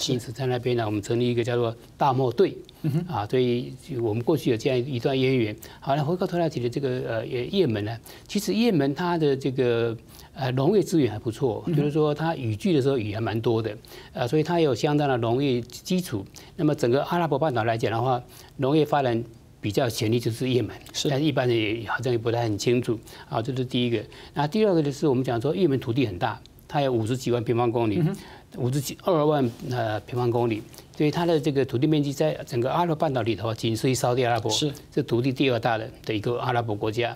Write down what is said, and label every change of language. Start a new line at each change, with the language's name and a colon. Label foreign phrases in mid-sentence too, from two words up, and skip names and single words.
Chinese: 因此在那邊呢，我們成立一個叫做大漠隊，所以我們過去有這樣一段淵源。好，那回過頭來提的這個也門呢，其實也門它的這個農業資源還不錯，就是說它雨季的時候雨還蠻多的，所以它有相當的農業基礎。那麼整個阿拉伯半島來講的話，農業發展比較潛力就是也門，但是一般人也好像也不太很清楚。好，這是第一個。那第二個就是我們講說也門土地很大。它有50幾萬平方公里，52萬平方公里， 所以它的这个土地面积在整个阿拉伯半岛里头仅次于沙特阿拉伯，是土地第2大的一个阿拉伯国家。